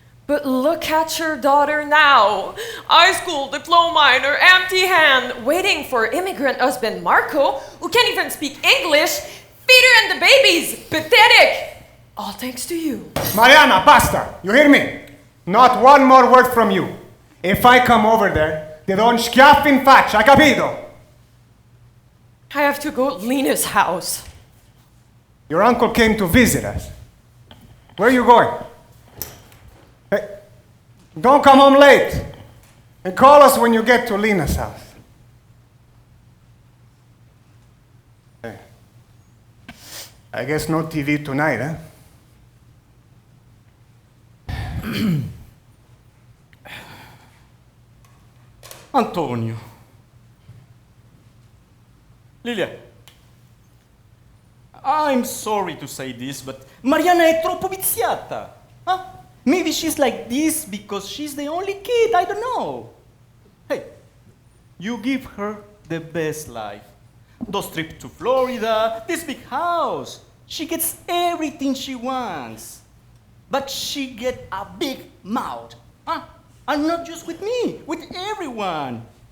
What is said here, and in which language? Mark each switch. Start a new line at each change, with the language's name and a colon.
English: But look at your daughter now. High school diploma in her empty hand, waiting for immigrant husband Marco, who can't even speak English. Feed her and the babies. Pathetic. All thanks to you. Mariana,
Italian: basta.
English: You hear me? Not one more word from you. If I come over there,
Italian: ti do un schiaffo in faccia, capito?
English: I have to go to Lena's house. Your uncle came to visit us. Where are you going? Hey, don't come home late. And call us when you get to Lena's house. Hey. I guess no TV tonight, huh? Antonio. Lilia. I'm sorry to say this, but Mariana
Italian: è troppo viziata.
English: Huh? Maybe she's like this because she's the only kid, I don't know. Hey, you give her the best life. Those trips to Florida, this big house. She gets everything she wants. But she gets a big mouth. Huh? And not just with me, with everyone.